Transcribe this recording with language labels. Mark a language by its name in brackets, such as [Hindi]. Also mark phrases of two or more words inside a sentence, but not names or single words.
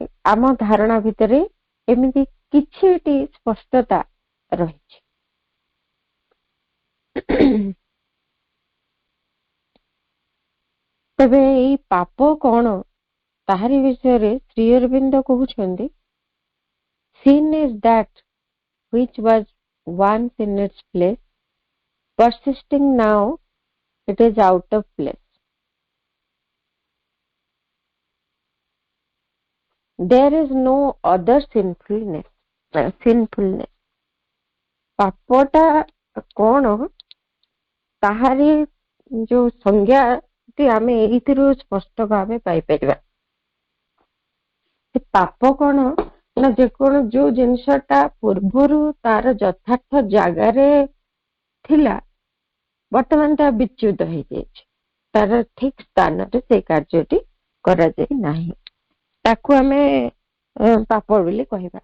[Odia] ଆମ ଧାରଣା ଭିତରେ ଏମିତି କିଛିଟି ସ୍ପଷ୍ଟତା ରହିଛି। ତେବେ ଏଇ ପାପ କଣ, ତାହାରି ବିଷୟରେ ଶ୍ରୀ ଅରବିନ୍ଦ କହୁଛନ୍ତି, [English] sin is that which was once in its place, persisting now it is out of place. There is no other sinfulness. [Odia] ପାପଟା କଣ, ତାହାରି ଯୋଉ ସଂଜ୍ଞାଟି ଆମେ ଏଇଥିରୁ ସ୍ପଷ୍ଟ ଭାବେ ପାଇପାରିବା। ପାପ କଣ ନା, ଯେକୌଣସି ଯୋଉ ଜିନିଷଟା ପୂର୍ବରୁ ତାର ଯଥାର୍ଥ ଜାଗାରେ ଥିଲା, ବର୍ତ୍ତମାନ ତା ବିଚ୍ୟୁତ ହେଇଯାଇଛି, ତାର ଠିକ ସ୍ଥାନରେ ସେଇ କାର୍ଯ୍ୟଟି କରାଯାଇ ନାହିଁ, ତାକୁ ଆମେ ପାପ ବୋଲି କହିବା।